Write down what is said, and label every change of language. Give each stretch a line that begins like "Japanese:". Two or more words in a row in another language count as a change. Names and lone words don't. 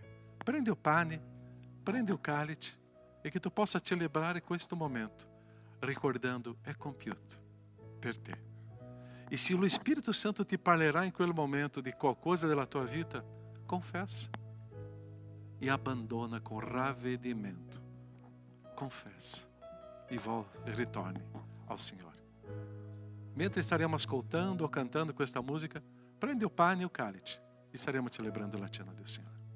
Italian: Prendi il pane, prendi il calice e che tu possa celebrare questo momento, ricordando, è compiuto per te. E se lo Spirito Santo ti parlerà in quel momento di qualcosa della tua vita, confessa. E abbandona com ravvedimento.
Portuguese: Confessa e ritorne ao Senhor. Mentre estaremos ascoltando ou cantando com esta música, prende o pane e o cálice e estaremos celebrando a cena do Senhor.